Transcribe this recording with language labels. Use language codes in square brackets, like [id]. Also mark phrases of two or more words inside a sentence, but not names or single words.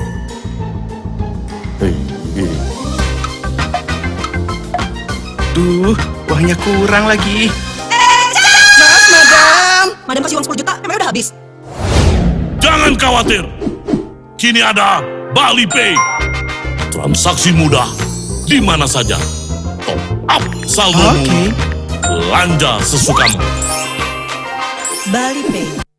[id] Duh, uangnya kurang lagi. Maaf, Madam. Madam kasih uang 10 juta, emang udah habis. Jangan khawatir. Kini ada Bali Pay. Transaksi mudah di mana saja. [en] Top up [id] saldomu. Belanja sesukamu. Bali Pay.